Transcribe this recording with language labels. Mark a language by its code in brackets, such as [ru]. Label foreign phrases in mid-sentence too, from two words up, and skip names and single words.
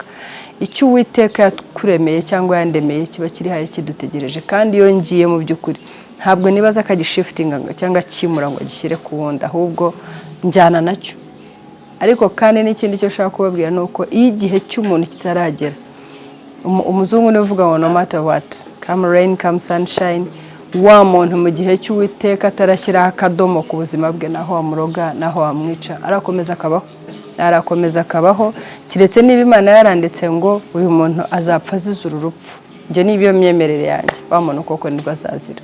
[rw] Icyo Uwiteka yakuremeye cyangwa yandemeye kiba kiri haye kidutegereje, kandi iyo ngiye mu by'ukuri ntabwo nibaza akagishiftinga cyangwa kimura ngo gishyire ku wundi, ahubwo njyana nacyo. Ariko kandi n'ikindi cyo ushaka kubabwira ni uko iyo igihe cy'umuntu kitaragera, umuzungu niwe uvuga ngo [en] no matter what, come rain come sunshine, [rw] wa muntu mu gihe cy'Uwiteka atarashyiraho akadomo ku buzima bwe, naho wamuroga naho wamwica arakomeza akabaho, kiretse niba Imana yaranditse ngo uyu muntu azapfa azize uru rupfu. Njye nibiyo myemerere yanjye, wa muntu koko nibwo azazira.